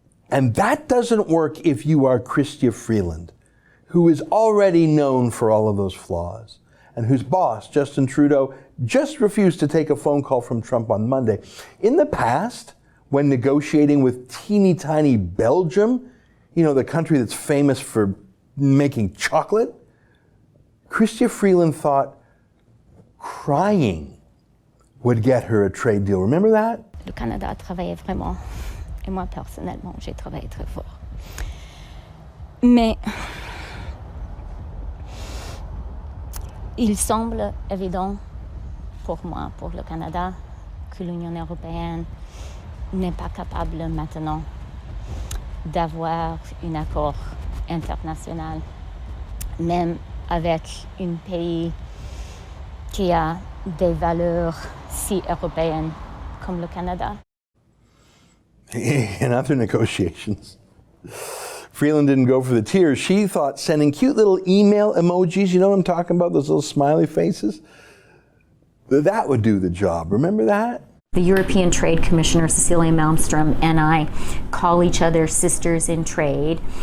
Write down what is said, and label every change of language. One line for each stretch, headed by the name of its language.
English: And that doesn't work if you are Chrystia Freeland, who is already known for all of those flaws, and whose boss, Justin Trudeau, just refused to take a phone call from Trump on Monday. In the past, when negotiating with teeny tiny Belgium, the country that's famous for making chocolate, Chrystia Freeland thought crying would get her a trade deal. Remember that?
French: Le Canada travaillait vraiment. Et moi, personnellement, j'ai travaillé très fort. Mais il semble évident pour moi, pour le Canada, que l'Union européenne n'est pas capable maintenant d'avoir un accord international, même avec un pays qui a des valeurs si européennes comme le Canada.
English: In other negotiations, Freeland didn't go for the tears. She thought sending cute little email emojis, you know what I'm talking about, those little smiley faces, that would do the job. Remember that? The European Trade Commissioner, Cecilia Malmström, and I call each other sisters in trade.